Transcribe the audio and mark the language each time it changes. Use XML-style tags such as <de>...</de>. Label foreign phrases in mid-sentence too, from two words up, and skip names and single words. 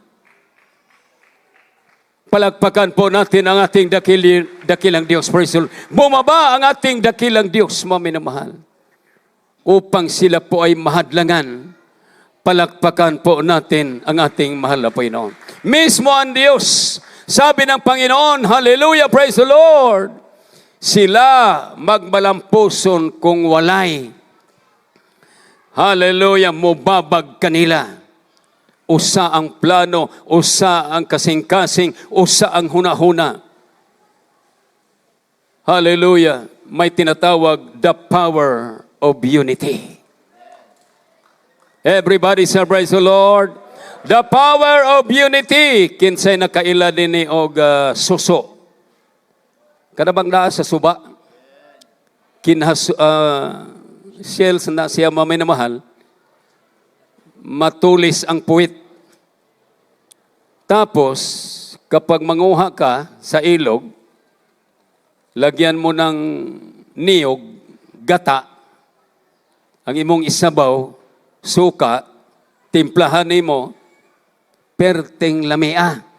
<tl>Palagpakan po natin ang ating dakilang Diyos.</tl> <en>Praise the Lord.</en> <tl>Bumaba ang ating dakilang Diyos, mga minamahal, upang sila po ay mahadlangan. Palagpakan po natin ang ating mahal na Panginoon. Mismo ang Diyos, sabi ng Panginoon,</tl> <en>hallelujah, praise the Lord,</en> <ceb>sila magmalampuson kung walay, hallelujah, mubabag kanila. Usa ang plano, usa ang kasing-kasing, usa ang hunahuna. Hallelujah.</ceb> <tl>May tinatawag</tl> <en>the power of unity. Everybody say praise the Lord. The power of unity.</en> <ceb>Kinsay nakaila din ni og suso. Kada bang naa sa suba? Shells na siya mamay na mahal.</ceb> <tl>Matulis ang puwit. Tapos, kapag manguha ka sa ilog, lagyan mo ng niyog, gata,</tl> <ceb>ang imong isabaw,</ceb> <tl>suka, timplahan mo,</tl> <ceb>perteng lamia.</ceb>